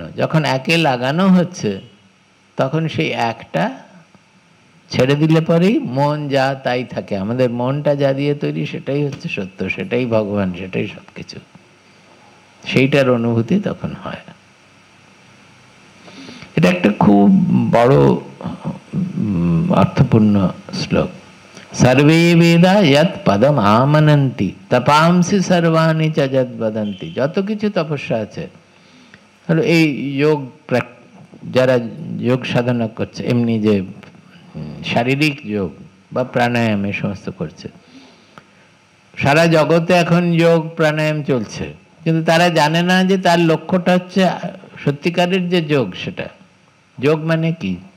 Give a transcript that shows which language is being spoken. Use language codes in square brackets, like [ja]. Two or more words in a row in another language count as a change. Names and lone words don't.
[bn] যখন একে লাগানো হচ্ছে, তখন সেই একটা ছেড়ে দিলে পরেই মন যা তাই থাকে। আমাদের মনটা যা দিয়ে তৈরি, সেটাই হচ্ছে সত্য, সেটাই ভগবান, সেটাই সবকিছু। সেইটার অনুভূতি তখন হয়। এটা একটা খুব বড় অর্থপূর্ণ শ্লোক। [sa] সর্বে বেদা যৎ পদম আমানন্তি তপাংসি সর্বাণি চ যৎ বদন্তি। [bn] যত কিছু তপস্যা আছে, এই যোগ, যারা যোগ সাধনা করছে, এমনি যে শারীরিক যোগ বা প্রাণায়াম, এই সমস্ত করছে, সারা জগতে এখন যোগ প্রাণায়াম চলছে, কিন্তু তারা জানে না যে তার লক্ষ্যটা হচ্ছে সত্যিকারের যে যোগ, সেটা যোগ মানে কি?